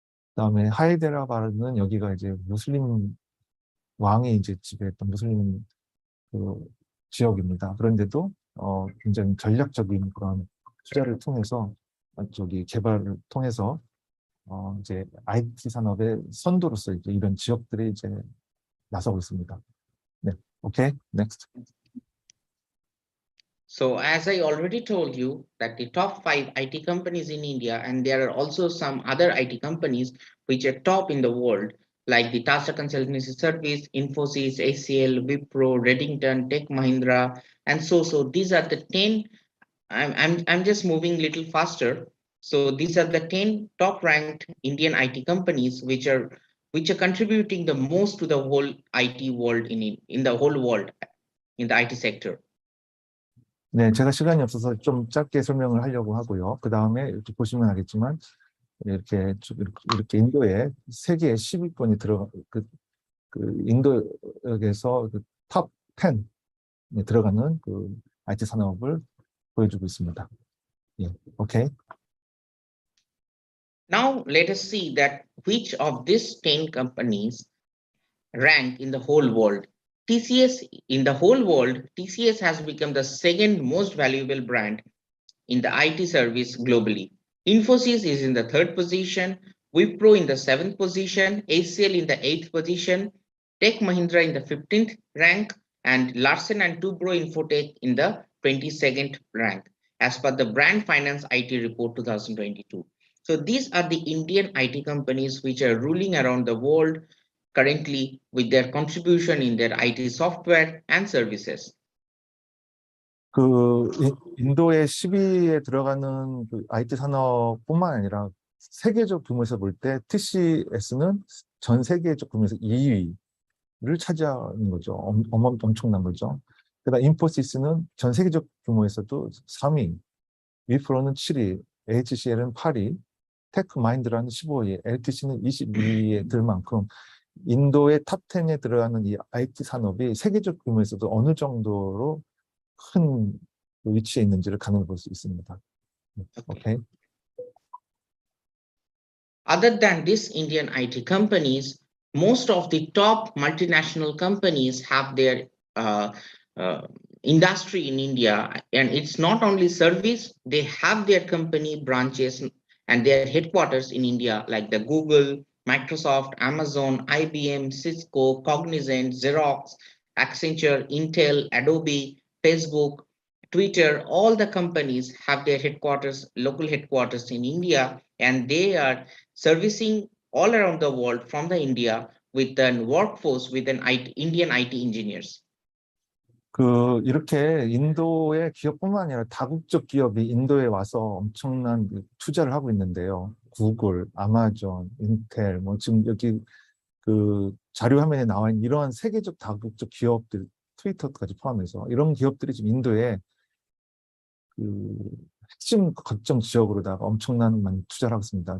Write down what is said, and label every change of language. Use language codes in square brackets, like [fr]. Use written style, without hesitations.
[ko] 그다음에 하이데라바드는 여기가 이제 무슬림 왕이 이제 지배했던 무슬림 그 지역입니다. 그런데도 굉장히 전략적인 그런 투자를 통해서 저기 개발을 통해서 이제 IT 산업의 선도로서 이제 이런 지역들이 이제 나서고 있습니다. 네, 오케이, next. [en] So as I already told you that the top 5 IT companies in India, and there are also some other IT companies which are top in the world, like the Tata Consultancy Service, Infosys, ACL, Wipro, Redington, Tech Mahindra, and so these are the 10. I'm just moving a little faster. So these are the 10 top ranked Indian IT companies which are contributing the most to the whole IT world in the whole world in the IT sector. [ko] 네, 제가 시간이 없어서 좀 짧게 설명을 하려고 하고요. 그 다음에 이렇게 보시면 알겠지만 이렇게 인도에 세계 10위권이 들어가 그 인도에서 탑 10에 들어가는 그 IT 산업을 보여주고 있습니다. 예, 오케이. [en] Now let us see that which of these 10 companies rank in the whole world. TCS in the whole world, TCS has become the second most valuable brand in the IT service globally. Infosys is in the 3rd position, Wipro in the 7th position, ACL in the 8th position, Tech Mahindra in the 15th rank, and Larsen and Toubro Infotech in the 22nd rank, as per the Brand Finance IT Report 2022. So these are the Indian IT companies which are ruling around the world currently with their contribution in their IT software and services. [ko] 그 인도의 10위에 들어가는 그 IT 산업뿐만 아니라 세계적 규모에서 볼 때 TCS는 전 세계적 규모에서 2위를 차지하는 거죠. 엄청난 거죠. 그다음 인포시스는 전 세계적 규모에서도 3위, 위프로는 7위, HCL은 8위, 테크 마인드라는 15위, LTC는 22위에 들 만큼 인도의 탑 10에 들어가는 이 IT 산업이 세계적 규모에서도 어느 정도로 큰 위치에 있는지를 가늠해 볼 수 있습니다. 오케이. [en] Other than these Indian IT companies, most of the top multinational companies have their industry in India, and it's not only service, they have their company branches and their headquarters in India, like the Google, Microsoft, Amazon, IBM, Cisco, Cognizant, Xerox, Accenture, Intel, Adobe, Facebook, Twitter. All the companies have their headquarters, local headquarters in India, and they are servicing all around the world from the India with an workforce with an Indian IT engineers. [ko] 이렇게 인도의 기업뿐만 아니라 다국적 기업이 인도에 와서 엄청난 투자를 하고 있는데요. 구글, 아마존, 인텔, 뭐 지금 여기 그 자료 화면에 나와 있는 이러한 세계적 다국적 기업들, 트위터까지 포함해서 이런 기업들이 지금 인도에 그 핵심 거점 지역으로다가 엄청난 많이 투자를 하고 있습니다.